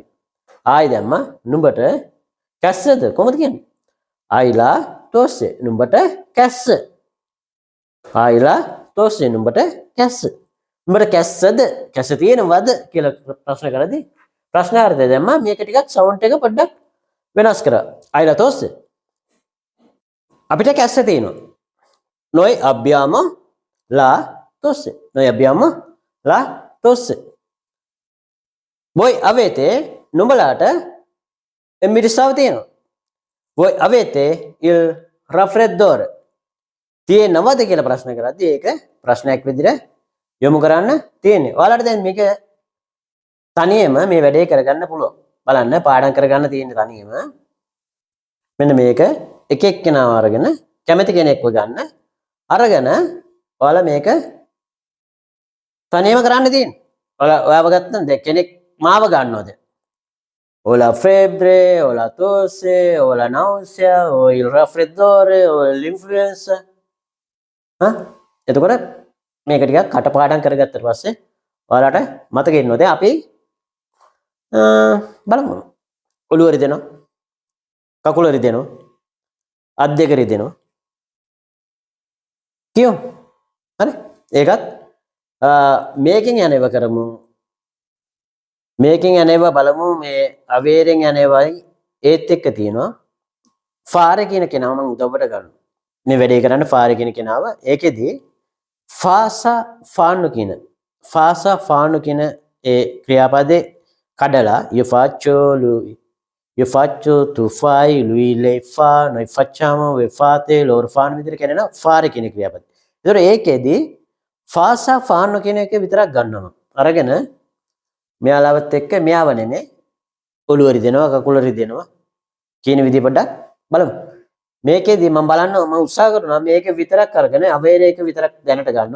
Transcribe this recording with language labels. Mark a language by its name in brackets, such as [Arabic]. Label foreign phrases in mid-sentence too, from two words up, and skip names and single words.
[Sinhala] ආයි දැම්ම නුඹට කැස්සද කොහොමද කියන්නේ [Italian] hai la tosse [Sinhala] නුඹට කැස්ස [Italian] hai la tosse [Sinhala] නුඹට කැස්ස නුඹට කැස්සද කැස්ස තියෙනවද කියලා ප්‍රශ්න කරද්දී ප්‍රශ්නාර්ථය දැම්ම මේක ටිකක් සවුන්ඩ් එක පොඩ්ඩක් වෙනස් කරා [Italian] hai la tosse [Sinhala] අපිට කැස්ස තියෙනවා [Italian] noi abbiamo la tosse voi avete [Sinhala] නුඹලාට embrissaව තියෙනවා [Italian] voi avete il raffreddore [Sinhala] තියෙනවද කියලා ප්‍රශ්න කරද්දී ඒක ප්‍රශ්නයක් විදිහට යොමු කරන්න තියෙන්නේ ඔයාලට දැන් මේක තනියම මේ වැඩේ කරගන්න පුළුවන් බලන්න පාඩම් කරගන්න තියෙන තනියම මෙන්න මේක එක එක්කෙනාව අරගෙන කැමති කෙනෙක්ව ගන්න අරගෙන ඔයාලා මේක තනියම කරන්න තියෙන්නේ ඔයාව ගත්තම දැන් කෙනෙක් මාව ගන්නවද [Italian] o la febbre, o la tosse, o la nausea, o il raffreddore, o l'influenza. [Sinhala] එතකොට මේක ටිකක් කටපාඩම් කරගත්තට පස්සේ ඔයාලට මතක ඉන්නවා. දැන් අපි බලමු. ඔළුව රිදෙනවා, කකුල රිදෙනවා, අත් දෙක රිදෙනවා කියමු. හරි? ඒකත් මේකෙන් යන්නේව කරමු. මේකෙන් යන්නේව බලමු. මේ අවේරෙන් යන්නේවයි ඒත් එක්ක තියෙනවා. ෆාර කියන කෙනාව මම උදව්වට ගන්නවා. මේ වැඩේ කරන්න ෆාර කියන කෙනාව. ඒකෙදි [Italian] fa fanno [Sinhala] කියන ඒ ක්‍රියාපදේ කඩලා [Italian] io faccio tu fai lui lei fa noi facciamo we fate loro fanno [Sinhala] විදිහට කියනවා ෆාර කියන ක්‍රියාපදේ. ඒතර ඒකෙදි [Italian] fa fanno [Sinhala] කියන එක විතරක් ගන්නවා. අරගෙන මෙයාලවත් එක්ක මෙයාව නෙමෙයි ඔළුව රිදෙනවා කකුල රිදෙනවා කියන විදිහ පොඩ්ඩක් බලමු. මේකෙදි මම බලන්න මම උත්සාහ කරනවා මේක විතරක් අරගෙන අවේරේක විතරක් දැනට ගන්නවා.